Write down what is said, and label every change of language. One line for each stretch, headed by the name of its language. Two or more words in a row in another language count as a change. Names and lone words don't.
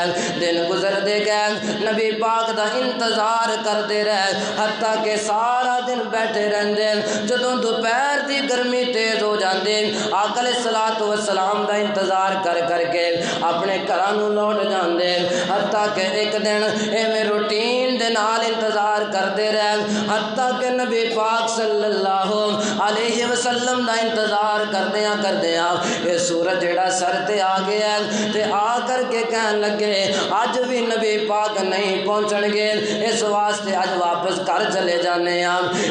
Punjabi: گئے نبی پاک دا انتظار کرتے رہے، حتیٰ کہ سارا دن بیٹھے رہندے، جدوں دوپہر دی گرمی تیز ہو جاندی آقا
Arabic: علیہ الصلوۃ والسلام
Punjabi: دا انتظار کر کے اپنے گھراں نوں لوٹ جاندے، حتیٰ کہ ایک دن ایویں روٹین دے نال انتظار کرتے رہے، حتیٰ کہ نبی پاک
Arabic: صلی اللہ علیہ وسلم
Punjabi: دا انتظار کردیاں یہ سورج جڑا سر تے آ گیا تے آ کر کے کہن لگے اج بھی نبی پاک نہیں پہنچن گے، اس واسطے اج واپس گھر چلے جانے ہیں۔